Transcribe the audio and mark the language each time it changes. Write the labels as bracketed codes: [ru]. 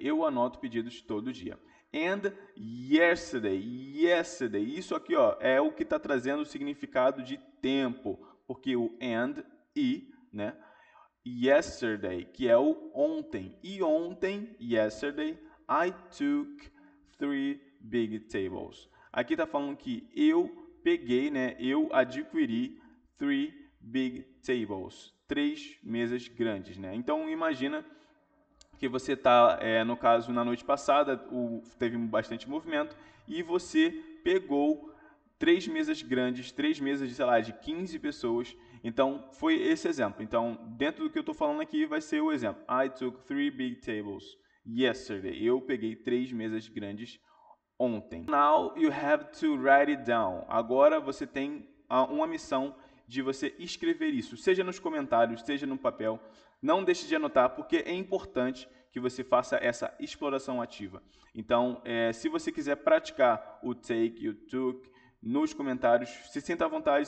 [pt] Eu anoto pedidos todo dia. [en] And yesterday, [pt] isso aqui ó, é o que está trazendo o significado de tempo, porque o and e, né? Yesterday, que é o ontem. E ontem, [en] yesterday, I took 3 big tables. [pt] Aqui está falando que eu peguei, né? Eu adquiri [en] 3 big tables. [pt] 3 mesas grandes, né? Então, imagina que você está, no caso, na noite passada, teve bastante movimento, e você pegou 3 mesas grandes, 3 mesas, sei lá, de 15 pessoas. Então, foi esse exemplo. Então, dentro do que eu estou falando aqui, vai ser o exemplo. [en] I took 3 big tables yesterday. [pt] Eu peguei 3 mesas grandes ontem. [en] Now you have to write it down. [pt] Agora você tem uma missão de você escrever isso, seja nos comentários, seja no papel. Não deixe de anotar, porque é importante que você faça essa exploração ativa. Então, se você quiser praticar o take e o took nos comentários, se sinta à vontade.